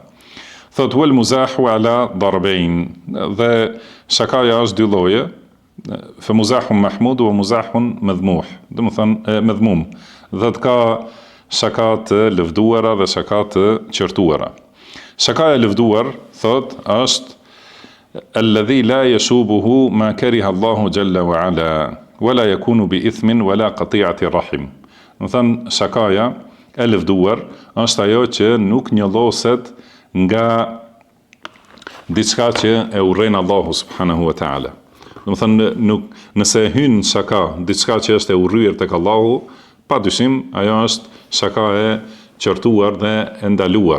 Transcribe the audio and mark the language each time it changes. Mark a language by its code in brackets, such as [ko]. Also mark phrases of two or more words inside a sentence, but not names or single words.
[sq] Thot [ar] والمزاح على ضربين, [sq] dhe shakaja është dy lloje, [ar] فمزاح محمود ومزاح مذموم, [sq] do të thënë madhmum, dhe të ka shaka të lëvduara dhe shaka të qortuara. Shakaja e lëvduar, thot, është [ar] الذي لا يشوبه ما كره الله جل وعلا ولا يكون بإثم ولا قطيعة رحم. [sq] Do të thënë shakaja e lëvduar është ajo që nuk njolloset nga diçka që e urren Allahu [ar] سبحانه وتعالى. [sq] Do të thënë nëse hyn shaka diçka që është e urryer tek Allahu, padyshim ajo është shaka e qortuar dhe e ndaluar.